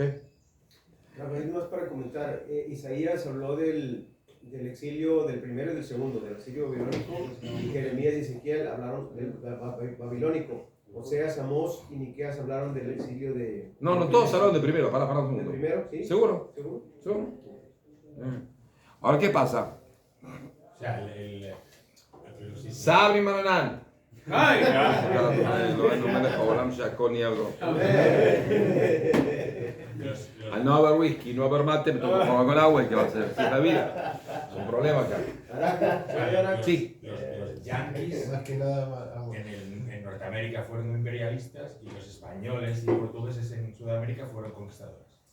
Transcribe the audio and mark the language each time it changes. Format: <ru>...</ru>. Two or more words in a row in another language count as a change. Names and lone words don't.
<es>Más para comentar, Isaías habló del exilio del primero y del segundo, del exilio babilónico, y Jeremías y Ezequiel hablaron del babilónico. Oseas, Amós y Miqueas hablaron del exilio de... No, todos hablaron de primero. Para un ¿Del segundo. primero? ¿Sí? ¿Seguro? ¿Seguro? ¿Seguro? Ahora, ¿qué pasa? O sea,</es> <arc>סברי מרנן.</arc> <es>¡Ay!</es> <he>לא מלך העולם שהכל נהיה לו.</he> <es>Al no haber whisky, no haber mate, me tomo con agua y ¿qué va a hacer? Si es la vida. Es un problema acá. Sí. Los yanquis Más que nada, agua. en Norteamérica fueron imperialistas y los españoles y portugueses en Sudamérica fueron conquistadores.</es>